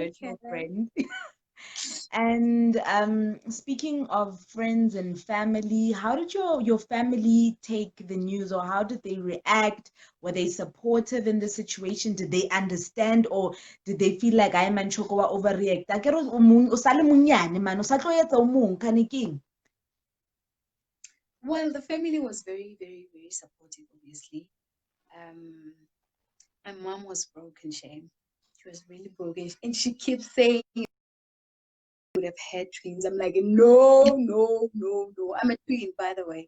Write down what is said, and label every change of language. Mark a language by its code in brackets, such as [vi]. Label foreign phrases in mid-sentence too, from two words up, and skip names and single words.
[en] Oh, okay. virtual friend. And speaking of friends and family, how did your family take the news, or how did they react? Were they supportive in the situation? Did they understand, or did they feel like I man Choko wa overreact? [st] Akere o sale monyane man, o sa tlo etsa o mong kane keng? [en] Well, the family was very, very, very supportive, obviously. Um, my mom was broken, Shane. She was really broken. And she keeps saying you would have had twins. I'm like, no, no, no, no. I'm a twin, by the way.